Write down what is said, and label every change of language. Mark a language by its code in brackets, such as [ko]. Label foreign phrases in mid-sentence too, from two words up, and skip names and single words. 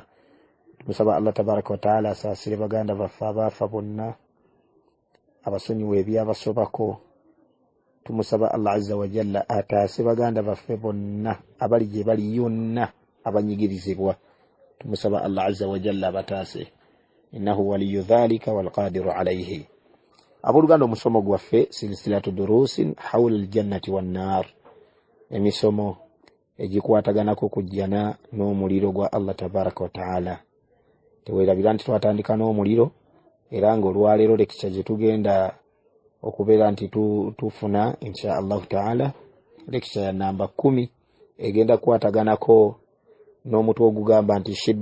[lg] Tumusaba Allah [ar] تبارك وتعالى [lg] asaasire baganda baffe abaafa bonna, abasonyiwe ebyabasobako. Tumusaba Allah [ar] عز وجل [lg] ataase baganda baffe bonna abali gye bali yonna abanyigirizibwa. Tumusaba Allah [ar] عز وجل [lg] abataase, [ar] إنه ولي ذلك والقادر عليه. [lg] Abuluganda, omusomo gwaffe [ar] سلسلة دروس حول الجنة والنار, [lg] emisomo egikwataganako kujjana n'omuliro gwa Allah [ar] تبارك وتعالى. [lg] Teweerabira nti twatandika n'omuliro, era ng'olwaleero lekisa gye tugenda okubeera nti tufuna [ar] إن شاء الله تعالى [lg] lekisa ya namba 10 egenda kwataganako n'omutwe ogugamba nti